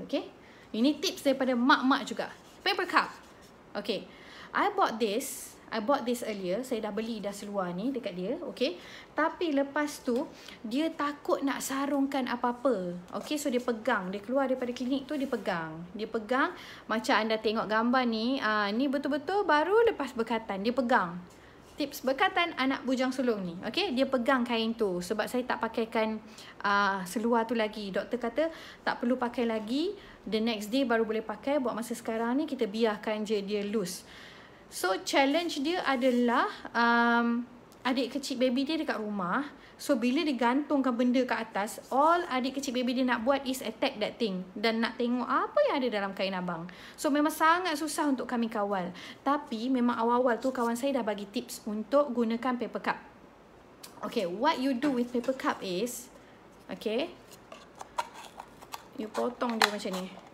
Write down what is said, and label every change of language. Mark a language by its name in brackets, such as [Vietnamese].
[Malay] Okay, ini tips daripada mak-mak juga. [English] Paper cup. Okay, I bought this earlier. [Malay] Saya dah beli dah seluar ni dekat dia. Okay, tapi lepas tu dia takut nak sarungkan apa-apa. Okay, so dia pegang. Dia keluar daripada klinik tu, dia pegang. Dia pegang macam anda tengok gambar ni. Ni betul-betul baru lepas bekatan. Dia pegang. Tips bekatan anak bujang sulung ni. Okay, dia pegang kain tu. Sebab saya tak pakaikan seluar tu lagi. Doktor kata tak perlu pakai lagi. The next day baru boleh pakai. Buat masa sekarang ni kita biarkan je dia loose. So challenge dia adalah adik kecil baby dia dekat rumah. So bila dia gantungkan benda kat atas, all adik kecil baby dia nak buat is attack that thing. Dan nak tengok apa yang ada dalam kain abang. So memang sangat susah untuk kami kawal. Tapi memang awal-awal tu kawan saya dah bagi tips untuk gunakan paper cup. [English] Okay, what you do with paper cup is, okay, you potong dia macam ni.